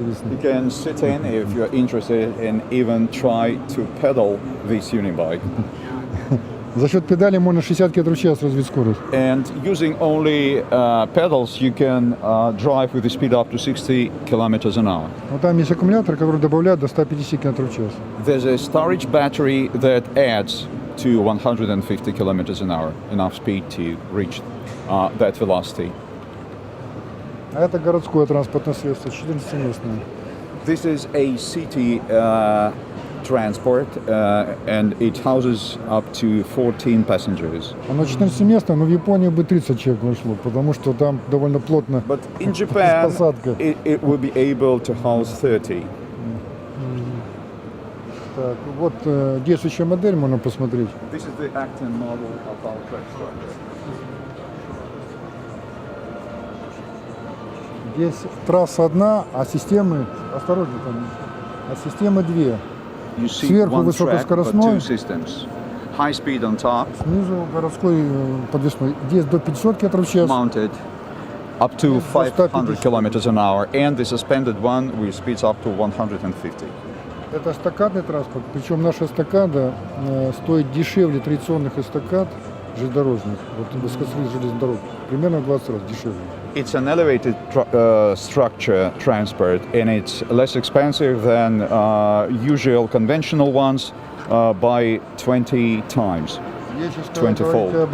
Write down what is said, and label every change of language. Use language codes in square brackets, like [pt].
[en] You can sit in if you're interested and even try to pedal this unibike. [ru] За счет педали можно 60 км в час развить скорость. [en] And using only pedals, you can drive with a speed up to 60 kilometers an hour. [ru] Но там есть аккумулятор, который добавляет до 150 км в час. [en] There's a storage battery that adds to 150 kilometers an hour, enough speed to reach that velocity. [ru] А это городское транспортное средство, 14-местное. [en] This is a city transport, and it houses up to 14 passengers. [ru] Оно 14-местное, но в Японии бы 30 человек вошло, потому что там довольно плотно. [en] But in Japan, it will be able to house 30. [ru] Так, вот действующая модель можно посмотреть. [en] This is the acting model of our track structure. [ru] Здесь трасса одна, а системы, осторожно там, а системы две. Сверху высокоскоростной, [en] high speed on top, [ru] снизу городской подвесной. Здесь до 500 км в час. [en] Mounted up to 500 kilometers an hour, and the suspended one with speeds up to 150. [ru] Это эстакадный транспорт, причем наша эстакада стоит дешевле традиционных эстакад железнодорожных, вот высокоскоростных железных дорог, примерно в 20 раз дешевле. [en] It's an elevated structure transport, and it's less expensive than usual conventional ones by 20 times, 20-fold.